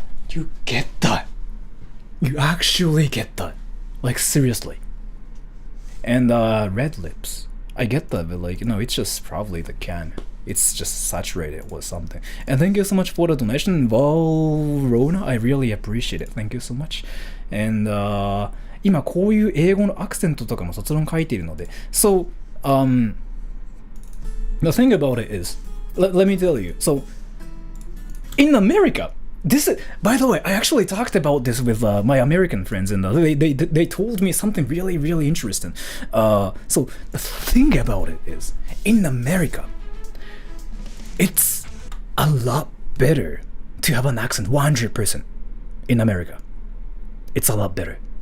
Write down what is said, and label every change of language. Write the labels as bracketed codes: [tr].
[en] You get that. You actually get that. Like, seriously. And red lips. I get that, but like, no, it's just probably the can. It's just saturated with something. And thank you so much for the donation, Valrona. I really appreciate it. Thank you so much. [ja] And 今こういう英語のアクセントとかも卒論書いているので。 [en] So, the thing about it is, let me tell you. So, in America, this is, by the way, I actually talked about this with my American friends, and they told me something really, really interesting. So, the thing about it is, in America, it's a lot better to have an accent 100% in America. It's a lot better.